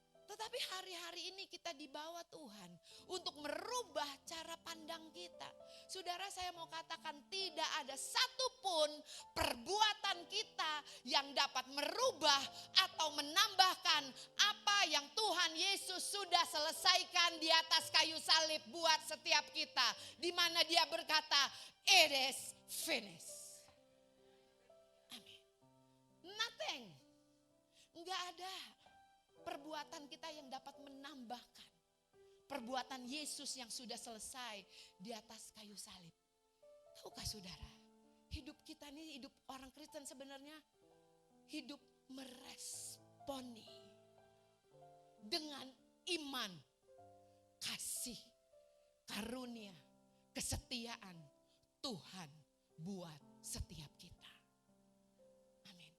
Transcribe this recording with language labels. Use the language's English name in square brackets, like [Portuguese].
[Indonesian] Tetapi hari-hari ini kita dibawa Tuhan untuk merubah cara pandang kita. Saudara, saya mau katakan tidak ada satupun perbuatan kita yang dapat merubah atau menambahkan apa yang Tuhan Yesus sudah selesaikan di atas kayu salib buat setiap kita. Di mana Dia berkata, [English] it is finished. Amin. Nothing. [Indonesian] Enggak ada perbuatan kita yang dapat menambahkan perbuatan Yesus yang sudah selesai di atas kayu salib. Tahukah saudara, hidup kita ini, hidup orang Kristen sebenarnya hidup meresponi dengan iman, kasih, karunia, kesetiaan Tuhan buat setiap kita. Amin.